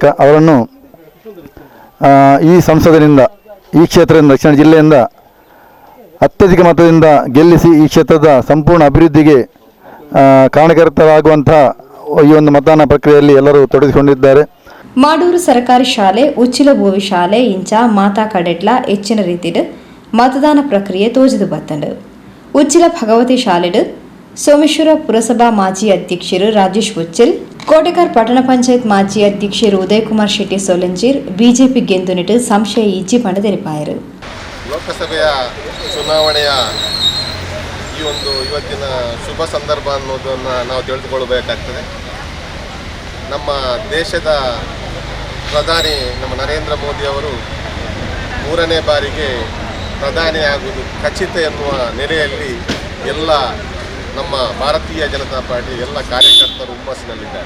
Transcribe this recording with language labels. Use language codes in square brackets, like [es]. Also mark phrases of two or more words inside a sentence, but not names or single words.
[kn] ಅವರನ್ನು ಈ ಸಂಸದರಿಂದ, ಈ ಕ್ಷೇತ್ರದಿಂದ, ದಕ್ಷಿಣ ಜಿಲ್ಲೆಯಿಂದ ಅತ್ಯಧಿಕ ಮತದಿಂದ ಗೆಲ್ಲಿಸಿ ಈ ಕ್ಷೇತ್ರದ ಸಂಪೂರ್ಣ ಅಭಿವೃದ್ಧಿಗೆ ಕಾರಣಕರ್ತರಾಗುವಂಥ ಈ ಒಂದು ಮತದಾನ ಪ್ರಕ್ರಿಯೆಯಲ್ಲಿ ಎಲ್ಲರೂ ತೊಡಗಿಸಿಕೊಂಡಿದ್ದಾರೆ. [tcy] ಮಾಡೂರು ಸರ್ಕಾರಿ ಶಾಲೆ, ಉಚ್ಚಿಲ ಭೂವಿ ಶಾಲೆ ಇಂಚ ಮಾತಾ ಕಡೆಟ್ಲ ಹೆಚ್ಚಿನ ರೀತಿಡ್ ಮತದಾನ ಪ್ರಕ್ರಿಯೆ ತೋಜದು ಬತ್ತಂಡು. ಉಚ್ಚಿಲ ಭಗವತಿ ಶಾಲೆಡ್ ಸೋಮೇಶ್ವರ ಪುರಸಭಾ ಮಾಜಿ ಅಧ್ಯಕ್ಷರು ರಾಜೇಶ್ ಉಚ್ಚಿಲ್, ಕೋಟೆಕಾರ್ ಪಟ್ಟಣ ಪಂಚಾಯತ್ ಮಾಜಿ ಅಧ್ಯಕ್ಷರು ಉದಯಕುಮಾರ್ ಶೆಟ್ಟಿ ಸೋಲಂಜೀರ್ ಬಿಜೆಪಿ ಗೆಂದುನಿಟ್ಟು ಸಂಶಯ ಇಜ್ಜಿ ಪಂಡ ತೆರಪಾಯರು. [kn] ಲೋಕಸಭೆಯ ಚುನಾವಣೆಯ ಇವತ್ತಿನ ಶುಭ ಸಂದರ್ಭ ಅನ್ನೋದನ್ನು ನಾವು ತಿಳಿದುಕೊಳ್ಳಬೇಕಾಗ್ತದೆ. ನಮ್ಮ ದೇಶದ ಪ್ರಧಾನಿ ನಮ್ಮ ನರೇಂದ್ರ ಮೋದಿ ಅವರು 3ನೇ ಬಾರಿಗೆ ಪ್ರಧಾನಿ ಆಗುವುದು ಖಚಿತ ಎನ್ನುವ ನೆಲೆಯಲ್ಲಿ ಎಲ್ಲ ನಮ್ಮ ಭಾರತೀಯ ಜನತಾ ಪಾರ್ಟಿ ಎಲ್ಲ ಕಾರ್ಯಕರ್ತರು ಹುಮ್ಮಸ್ಸಿನಲ್ಲಿದ್ದಾರೆ.